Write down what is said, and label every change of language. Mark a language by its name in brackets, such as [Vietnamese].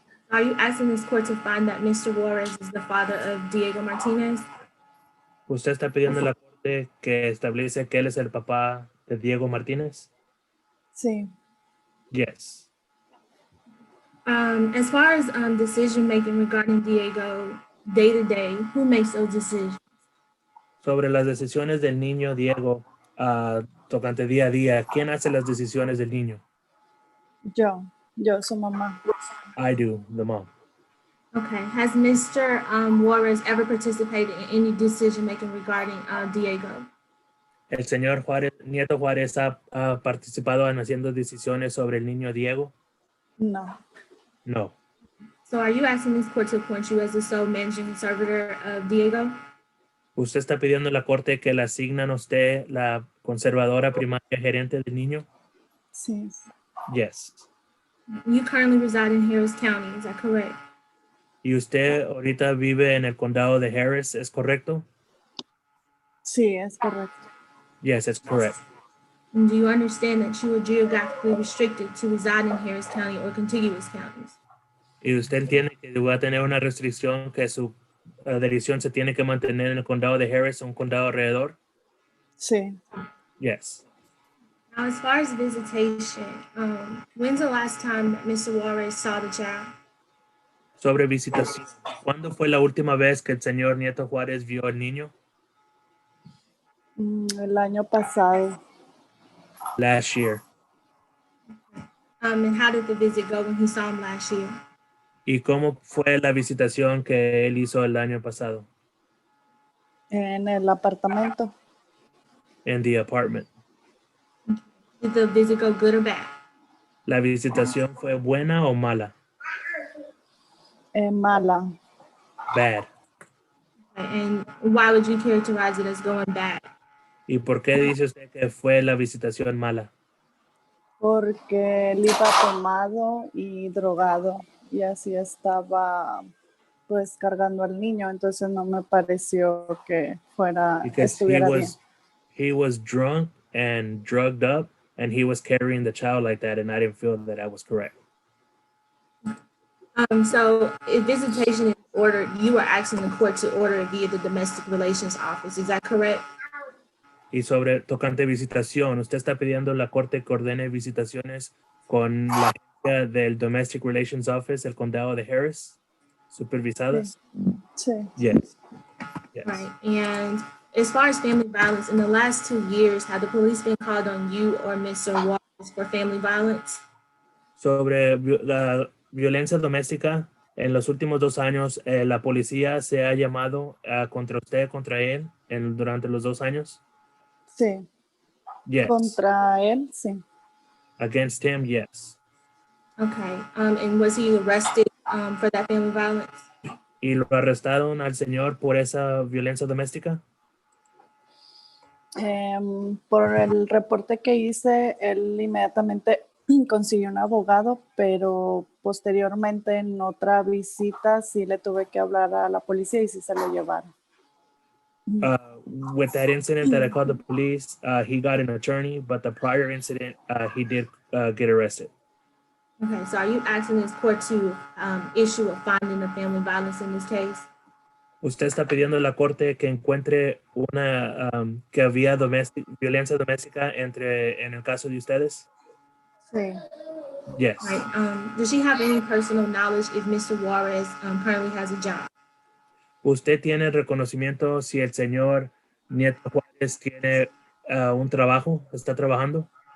[English] Are you asking this court to find that Mr. Juarez is the father of Diego Martinez? [Spanish] ¿Usted está pidiendo a la corte que establece que él es el papá de Diego Martinez? Sí. [English] Yes. As far as decision making regarding Diego day to day, who makes those decisions? [Spanish] Sobre las decisiones del niño Diego tocante día a día, ¿quién hace las decisiones del niño? Yo, su mamá. [English] I do, the mom. Okay. Has Mr. Juarez ever participated in any decision making regarding Diego? [Spanish] ¿El señor Juárez, Nieto Juárez ha participado en haciendo decisiones sobre el niño Diego? No. [English] No. So are you asking this court to appoint you as the sole managing conservator of Diego? [Spanish] ¿Usted está pidiendo a la corte que le asignan a usted la conservadora primaria gerente del niño? Sí. [English] Yes. You currently reside in Harris County, is that correct? [Spanish] ¿Y usted ahorita vive en el condado de Harris, es correcto? Sí, es correcto. [English] Yes, it's correct. And do you understand that you are geographically restricted to reside in Harris County or contiguous counties? [Spanish] ¿Y usted entiende que va a tener una restricción que su dirección se tiene que mantener en el condado de Harris, un condado alrededor? Sí. [English] Yes. Now, as far as visitation, when's the last time that Mr. Juarez saw the child? [Spanish] Sobre visitación. ¿Cuándo fue la última vez que el señor Nieto Juárez vio al niño? El año pasado. [English] Last year. And how did the visit go when he saw him last year? [Spanish] ¿Y cómo fue la visitación que él hizo el año pasado? En el apartamento. [English] En the apartment. Did the visit go good or bad? [Spanish] ¿La visitación fue buena o mala? Mala. [English] Bad. And why would you characterize it as going bad? [Spanish] ¿Y por qué dice usted que fue la visitación mala? Porque él iba tomado y drogado y así estaba pues cargando al niño, entonces no me pareció que [English] Because [Spanish] estuviera bien. [English] he was drunk and drugged up and he was carrying the child like that, and I didn't feel that was correct. So if visitation is ordered, you are asking the court to order it via the domestic relations office. Is that correct? [Spanish] Y sobre tocante visitación, usted está pidiendo a la corte que ordene visitaciones con la agencia del Domestic Relations Office, el condado de Harris, supervisadas? Sí. [English] Yes. Yes. Right. And as far as family violence, in the last 2 years, have the police been called on you or Mr. Wallace for family violence? [Spanish] Sobre la violencia doméstica, en los últimos 2 años, la policía se ha llamado contra usted, contra él, durante los 2 años? Sí. Yes. Contra él, sí. [English] Against him, yes. Okay. And was he arrested for that family violence? [Spanish] ¿Y lo arrestaron al señor por esa violencia doméstica? Por el reporte que hice, él inmediatamente consiguió un abogado, pero posteriormente en otra visita sí le tuve que hablar a la policía y sí se lo llevaron. [English] With that incident that I called the police, he got an attorney, but the prior incident, he did get arrested. Okay. So are you asking this court to issue a finding of family violence in this case? [Spanish] ¿Usted está pidiendo a la corte que encuentre que había violencia doméstica en el caso de ustedes? Sí. [English] Yes. Right. Does she have any personal knowledge if Mr. Juarez currently has a job? [Spanish] ¿Usted tiene reconocimiento si el señor Nieto Juárez tiene un trabajo, está trabajando?